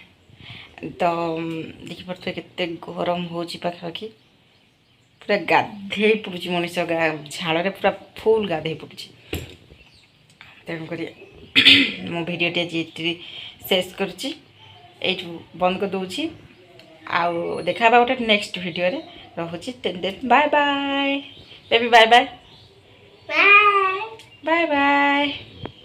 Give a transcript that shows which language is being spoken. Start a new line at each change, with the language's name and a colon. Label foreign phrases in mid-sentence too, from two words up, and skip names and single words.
Odia: ତ ଦେଖିପାରୁଥିବେ କେତେ ଗରମ ହେଉଛି, ପାଖାପାଖି ପୁରା ଗାଧେଇ ପଡ଼ୁଛି ମଣିଷ, ଝାଳରେ ପୁରା ଫୁଲ୍ ଗାଧେଇ ପଡ଼ୁଛି। ତେଣୁକରି ମୁଁ ଭିଡ଼ିଓଟି ଆଜି ଏଠି ଶେଷ କରୁଛି, ଏଇଠୁ ବନ୍ଦ କରିଦେଉଛି। ଆଉ ଦେଖା ଗୋଟେ ନେକ୍ସଟ ଭିଡ଼ିଓ ରେ ରହୁଛି
English: bye bye baby bye bye बाय bye bye.